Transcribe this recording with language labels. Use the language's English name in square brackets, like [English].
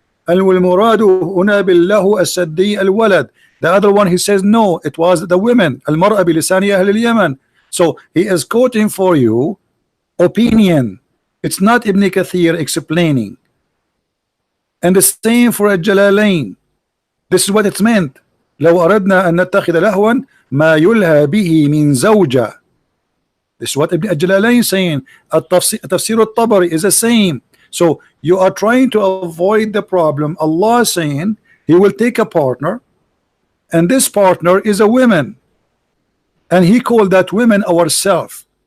[Arabic] Al-muradu huna billahu as-saddi al-walad. [English] The other one, he says no, it was the women. [Arabic] Al-mar'a bilisani ahl al-Yaman. [English] So he is quoting for you opinion. It's not Ibn Kathir explaining. And the same for Al-Jalalain. This is what it's meant. [Arabic] لو أردنا أن نتخذ لهوا ما يلهى به من زوجة. [English] This is what Ibn Jalalain is saying. Tafsir al-Tabari is the same. So you are trying to avoid the problem. Allah is saying he will take a partner, and this partner is a woman, and he called that women ourself.